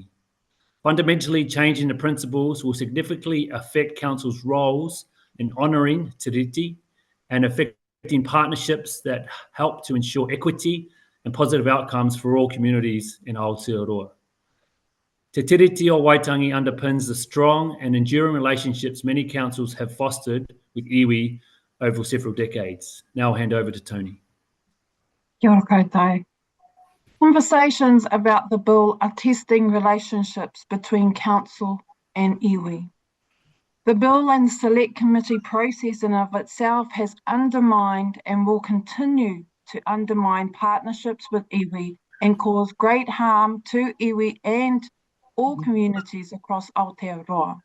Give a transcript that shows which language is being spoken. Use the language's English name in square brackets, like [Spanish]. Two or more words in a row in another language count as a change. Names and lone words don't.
[English] Fundamentally, changing the principles will significantly affect councils' roles in honouring Te Tiriti and affecting partnerships that help to ensure equity and positive outcomes for all communities in Aotearoa. Te Tiriti o Waitangi underpins the strong and enduring relationships many councils have fostered with iwi over several decades. Now I'll hand over to Toni. [Māori] Kia ora koutou. [English] Conversations about the bill are testing relationships between council and iwi. The bill and select committee process in of itself has undermined and will continue to undermine partnerships with iwi and cause great harm to iwi and all communities across Aotearoa.